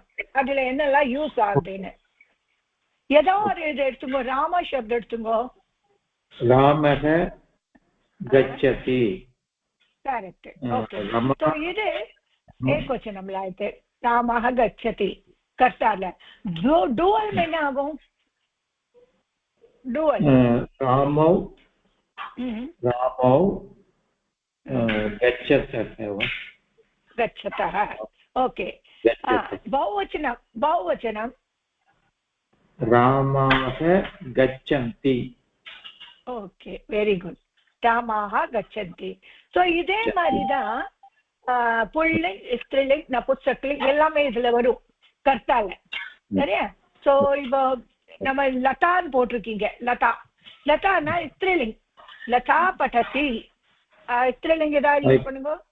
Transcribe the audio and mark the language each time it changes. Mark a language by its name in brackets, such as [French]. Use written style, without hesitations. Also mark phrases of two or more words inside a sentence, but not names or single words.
[Tamil] அதுல என்னெல்லாம் யூஸ் ஆகுதுன்னு ஏதோ ஒரு இது எடுத்துங்கோ. ராம சப்தம் எடுத்துங்கோ. [Sanskrit] ராமஹ கச்சதி. [Tamil] கரெக்ட். ஓகே. तो இது ஏகவச்சனம் லாயிட்டு. [Sanskrit] ராமஹ கச்சதி [Tamil] கர்த்தால. டூவல் என்ன ஆகும்? [English] डुअल [Sanskrit] रामौ रामौ गच्छतः ओके बहुवचनं रामाः गच्छन्ति [English] okay very good [Sanskrit] रामाः गच्छन्ति [Tamil] सो இதே மாதிரி தான் புல்லிங் ஸ்திரீலிங் நபும்சகலிங் எல்லாமே இதுல வரும் கர்த்தால சரியா சோ இப்போ நம்ம லதான் போட்டிருக்கீங்க லதா லதானா ஸ்திரீலிங் [Sanskrit] லதா படதி [Tamil] ஸ்திரீலிங் ஏதாவது யூஸ் பண்ணுங்க